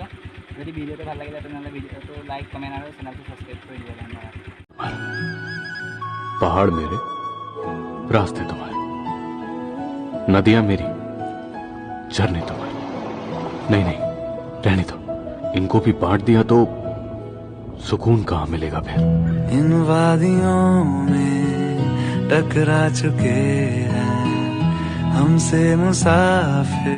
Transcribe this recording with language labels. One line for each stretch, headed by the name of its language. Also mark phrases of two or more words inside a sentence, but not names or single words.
Assamese: যদি ভিডিঅ'টো ভাল লাগিলে তেনেহ'লে ভিডিঅ'টো লাইক, কমেণ্ট আৰু চেনেলটো ছাবস্ক্ৰাইব কৰি দিব। ধন্যবাদ।
Hindi: पहाड़ मेरे, रास्ते तुम्हारे, नदियां मेरी, झरने तुम्हारे। नहीं नहीं, रहने दो, इनको भी बांट दिया तो सुकून कहाँ मिलेगा फिर। इन वादियों में टकरा चुके हैं हमसे मुसाफिर।